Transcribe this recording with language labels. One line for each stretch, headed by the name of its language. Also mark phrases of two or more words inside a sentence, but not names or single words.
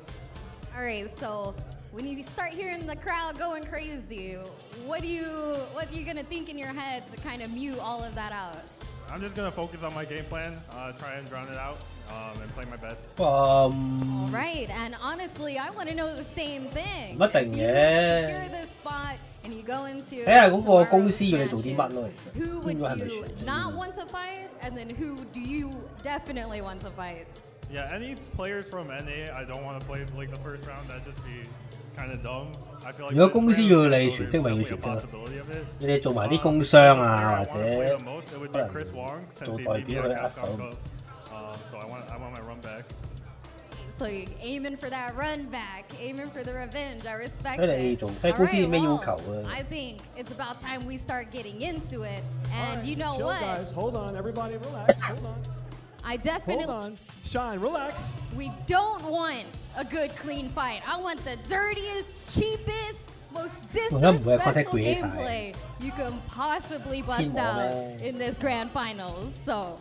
English: All right, so when you start hearing the crowd going crazy, what are you gonna think in your head to kind of mute all of that out? I'm just gonna focus on my game plan, try and drown it out, and play my best. All right, and honestly, I want to know the same thing.
Cantonese: 唔一定嘅。
English: Secure this spot and you go into
Cantonese: 睇下嗰個公司要你做啲乜咯，其實。
English: Who would you not want to fight, and then who do you definitely want to fight? Yeah, any players from NA, I don't want to play like the first round. That'd just be kind of dumb. I feel like
Cantonese: 如果公司要你全職，咪要全職咯。你哋做埋啲工商啊，或者可能做代表去握手。
English: So I want my run back. So you're aiming for that run back, aiming for the revenge. I respect
Cantonese: 睇你
English: it.
Cantonese: 做睇公司有咩要求啊？
English: I think it's about time we start getting into it. And you know chill, what? Guys, hold on, everybody, relax. Hold on. I definitely. Hold on, Shine, relax. We don't want a good, clean fight. I want the dirtiest, cheapest, most disrespectful gameplay you can possibly bust out in this grand finals.